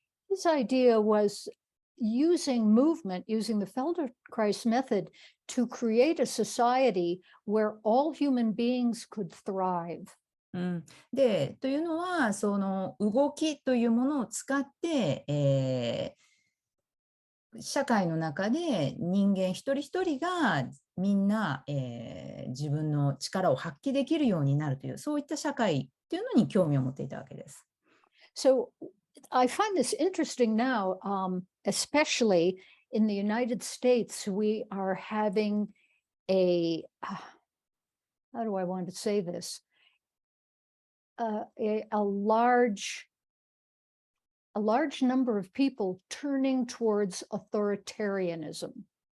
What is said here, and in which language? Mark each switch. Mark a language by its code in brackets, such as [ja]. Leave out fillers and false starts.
[en] His idea was using movement, using the Feldenkrais method to create a society where all human beings could thrive. [ja] で、というのは、その動きというものを使って、社会の中で人間一人一人がみんな、自分の力を発揮できるようになるという、そういった社会っていうのに興味を持っていたわけです。 [en] So I find this interesting now, especially in the United States, we are having how do I want to say this? A large number of people turning towards authoritarianism.